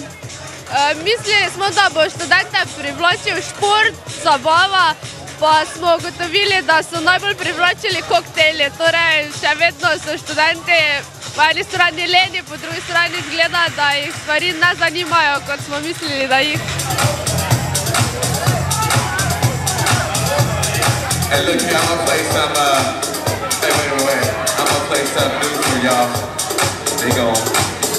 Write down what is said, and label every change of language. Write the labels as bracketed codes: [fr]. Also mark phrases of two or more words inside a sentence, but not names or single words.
[sl] Mislili smo, da bo študente privlačil šport, zabava, pa smo ugotovili, da so najbolj privlačili koktejli. Torej, še vedno so študenti po eni strani leni, po drugi strani izgleda, da jih stvari ne zanimajo, kot smo mislili, da jih. [en] Hey, look, I'm gonna play some, hey, wait. I'm gonna play some news for y'all. They gon'